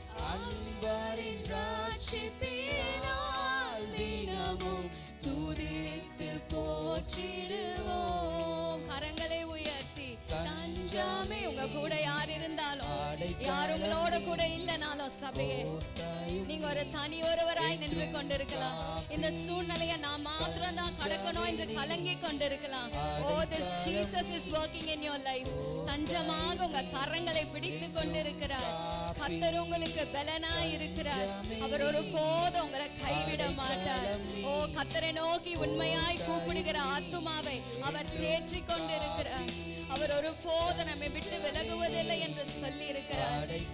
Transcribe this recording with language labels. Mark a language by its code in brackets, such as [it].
[ta] அன்பரின் ரட்சிப்பினால் தினமும் துதித்து போற்றிடுவோம். கரங்களை உயர்த்தி தஞ்சமே, உங்க கூட யார் இருந்தாலும் யார் உங்களோட கூட இல்லனாலும் சபையே நீங்க ஒரு தனி ஒருவராய் நின்று கொண்டிருக்கலாம். இந்த சூழ்நிலையை நான் மாத்திரம் தான் கடக்கணும் என்று கலங்கி கொண்டிருக்கலாம். [en] Oh, this Jesus is working in your life. [ta] தஞ்சமாக உங்க கரங்களை பிடித்து கொண்டிருக்கிறார். கர்த்தர் உங்களுக்கு பலனாய் இருக்கிறார். அவர் ஒருபோதும் உங்களை கைவிட மாட்டார். ஓ, கர்த்தரை நோக்கி உண்மையாய் கூப்பிடுகிற ஆத்துமாவை அவர் தேற்றி கொண்டிருக்கிறார். அவர் ஒருபோதும் நம்மை விட்டு விலகுவதில்லை என்று சொல்லி இருக்கிறார்.